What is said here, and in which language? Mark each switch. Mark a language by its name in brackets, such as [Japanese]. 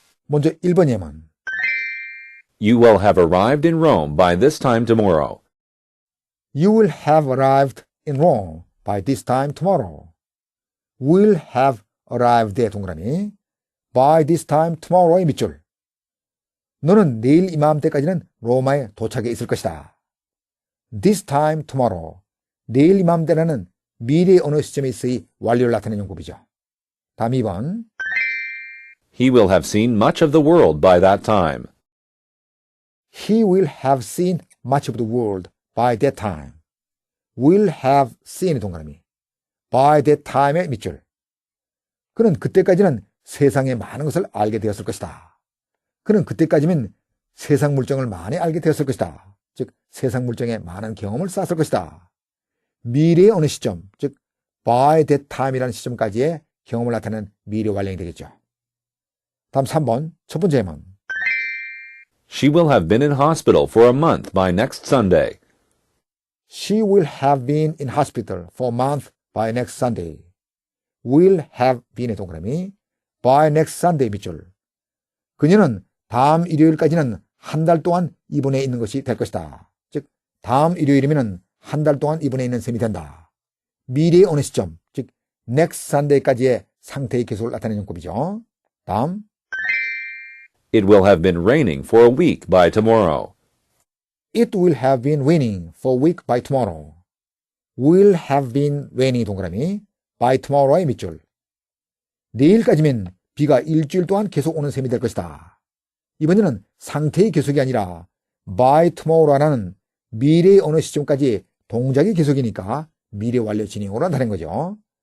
[Korean] 먼저 1번 예문. [English] You will have arrived in Rome by this time tomorrow. You will have arrived in Rome by this time tomorrow. Will have arrived의 동그라미. By this time tomorrow의 밑줄. [Korean] 너는 내일 이맘때까지는 로마에 도착해 있을 것이다. [English] This time tomorrow. [Korean] 내일 이맘때라는 미래의 어느 시점에 있어의 완료를 나타내는 용법이죠. 다음 2번. [English] He will have seen much of the world by that time. He will have seen much of the world by that time. Will have seen의 동그라미. By that time의 밑줄. [Korean] 그는 그때까지는 세상의 많은 것을 알게 되었을 것이다. 그는 그때까지면 세상 물정을 많이 알게 되었을 것이다. 즉 세상 물정에 많은 경험을 쌓았을 것이다. 미래의 어느 시점, 즉 by that time이라는 시점까지의 경험을 나타내는 미래 완료이 되겠죠. 다음 3번 첫 번째 예문. [English] She will have been in hospital for a month by next Sunday. She will have been in hospital for a month by next Sunday. Will have been의 동그라미. By next Sunday 밑줄. [Korean] 그녀는 다음 일요일까지는 한 달 동안 입원해 있는 것이 될 것이다. 즉 다음 일요일이면 한 달 동안 입원해 있는 셈이 된다. 미래의 어느 시점, 즉 next Sunday까지의 상태의 계속을 나타내는 용법이죠. 다음. [English] It will have been raining for a week by tomorrow. It will have been raining for a week by tomorrow. Will have been raining 동그라미. [Korean] By tomorrow의 밑줄. 내일까지면 비가 일주일 동안 계속 오는 셈이 될 것이다. 이번에는 상태의 계속이 아니라 by tomorrow라는 미래의 어느 시점까지 동작의 계속이니까 미래 완료 진행으로 나타낸 거죠.